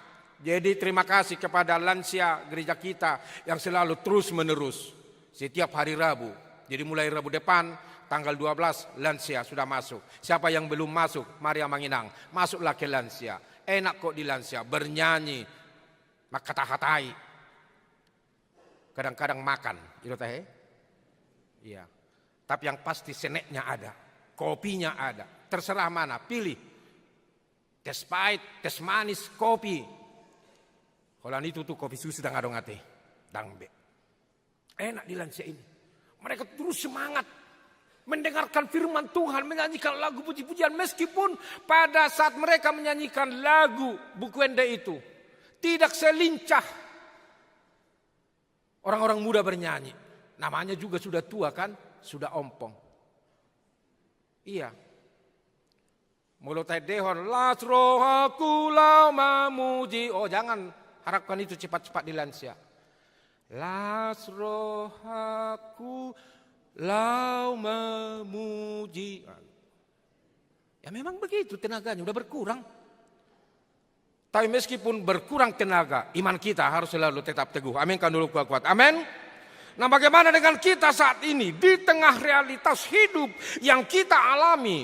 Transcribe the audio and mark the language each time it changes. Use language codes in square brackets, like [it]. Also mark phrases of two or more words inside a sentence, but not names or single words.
[id] Jadi terima kasih kepada lansia gereja kita yang selalu terus menerus. Setiap hari Rabu. Jadi mulai Rabu depan tanggal 12 lansia sudah masuk. Siapa yang belum masuk, mari Amanginang. Masuklah ke lansia. Enak kok di lansia. Bernyanyi. Makata-hatai. Kadang-kadang makan. Iya. Tapi yang pasti seneknya ada. Kopinya ada. Terserah mana. Pilih. Tes pahit, tes manis, kopi. Kalau itu tuh kopi susu dan [bbc] ngadong ate. [id] Dangbe. Enak di lansia ini. Mereka terus semangat. Mendengarkan firman Tuhan. Menyanyikan lagu puji-pujian. Meskipun pada saat mereka menyanyikan lagu buku ende itu. Tidak selincah. Orang-orang muda bernyanyi. Namanya juga sudah tua kan. Sudah ompong. Iya. Mulut dehon. [bbc] Las rohaku [id] lau memuji. Oh jangan. Harapkan itu cepat-cepat dilansia. [bbc] Las rohaku [id] lau memuji. Ya memang begitu tenaganya, udah berkurang. Tapi meskipun berkurang tenaga, iman kita harus selalu tetap teguh. Aminkan dulu kuat-kuat. Amin. Nah bagaimana dengan kita saat ini? Di tengah realitas hidup yang kita alami.